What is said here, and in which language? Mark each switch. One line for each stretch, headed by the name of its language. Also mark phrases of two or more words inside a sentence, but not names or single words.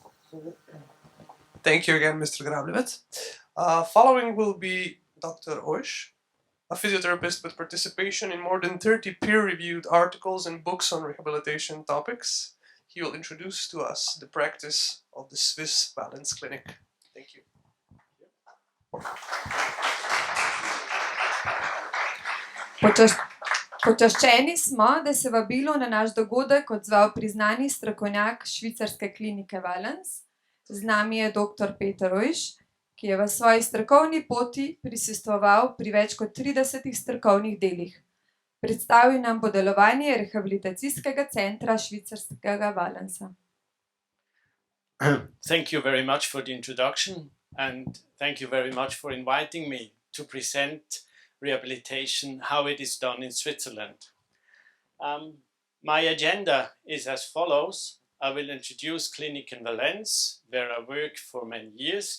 English: Thank you again, Mr. Grablevets. Following will be Dr. Oesch, a physiotherapist with participation in more than 30 peer-reviewed articles and books on rehabilitation topics. He will introduce to us the practice of the Švice Valens Clinic. Thank you.
Slovenian: Počaščeni smo, da se vabilo na naš dogodek odzval priznani strokovnjak švicarske klinike Valens. Z nami je dr. Peter Oesch, ki je v svoji strokovni poti prisostvoval pri več kot 30 strokovnih delih. Predstavil nam bo delovanje rehabilitacijskega centra švicarskega Valensa.
English: Thank you very much for the introduction and thank you very much for inviting me to present rehabilitation, how it is done in Switzerland. My agenda is as follows. I will introduce Klinika in Valens, where I worked for many years.